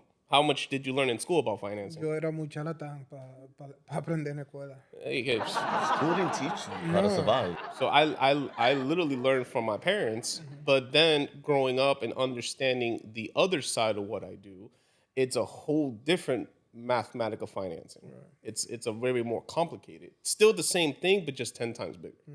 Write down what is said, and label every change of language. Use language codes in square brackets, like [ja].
[en] How much did you learn in school about financing? [es] Yo era muy charlatán para aprender en la escuela. [en] School didn't teach you how to survive. So I literally learned from my parents, but then growing up and understanding the other side of what I do, it's a whole different mathematical financing. Right. It's a very more complicated. Still the same thing, but just 10 times bigger.